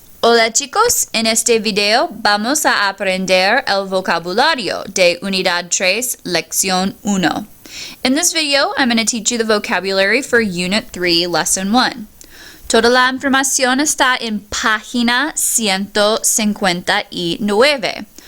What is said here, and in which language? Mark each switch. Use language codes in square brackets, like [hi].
[es] Hola chicos, en este video vamos a aprender el vocabulario de Unidad 3, Lección 1. [en] In this video, I'm going to teach you the vocabulary for Unit 3, Lesson 1. [es] Toda la información está en página 159.